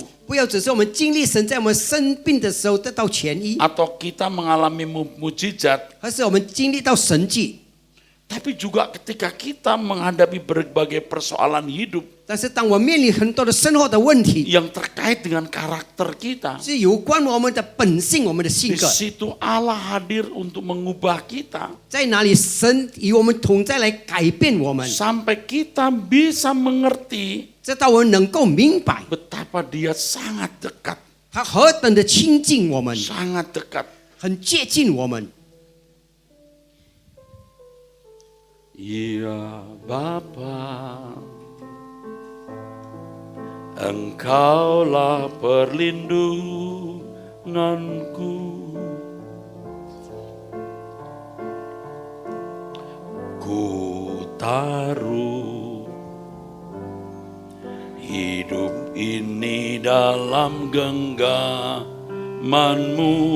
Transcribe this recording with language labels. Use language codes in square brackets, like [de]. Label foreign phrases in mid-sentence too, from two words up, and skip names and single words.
[zh] 不要只是我们经历神在我们生病的时候得到痊愈， [id] Atau kita mengalami mujizat. [zh] 而是我们经历到神迹。 [id] Tapi juga ketika kita menghadapi berbagai persoalan hidup [zh] 但是当我面临很多的生活的问题， [id] yang terkait dengan karakter kita. [zh] 是有关我们的本性、我们的性 [id] Di [zh] 格， [id] situ Allah hadir untuk mengubah kita. [zh] 在哪里神与我们同在来改变我们， [id] Sampai kita bisa mengerti [zh] 直到我们能够明白 [id] betapa dia sangat dekat. [zh] 他何等的亲近我们， [id] Sangat dekat. [zh] 很接近我们。 [id] Ya Bapa, Engkaulah perlindunganku. Ku taruh hidup ini dalam genggaman-Mu.